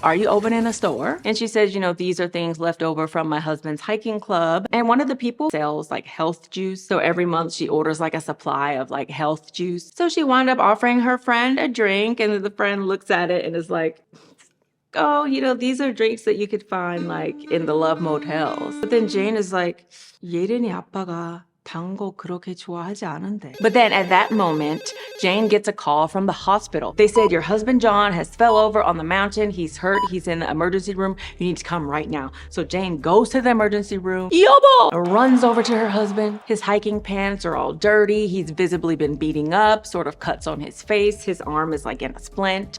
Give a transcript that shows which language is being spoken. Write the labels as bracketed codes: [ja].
[en] Are you opening a store? And she says, you know, these are things left over from my husband's hiking club. And one of the people sells like health juice. So every month she orders like a supply of like health juice. So she wound up offering her friend a drink and the friend looks at it and is like, oh, you know, these are drinks that you could find like in the love motels. [ko] But then Jane is like, 예린이 아빠가 단 거 그렇게 좋아하지 않은데. [en] But then at that moment, Jane gets a call from the hospital. They said, your husband John has fell over on the mountain. He's hurt. He's in the emergency room. You need to come right now. So Jane goes to the emergency room. [ko] 여보! [en] Runs over to her husband. His hiking pants are all dirty. He's visibly been beating up, sort of cuts on his face. His arm is like in a splint.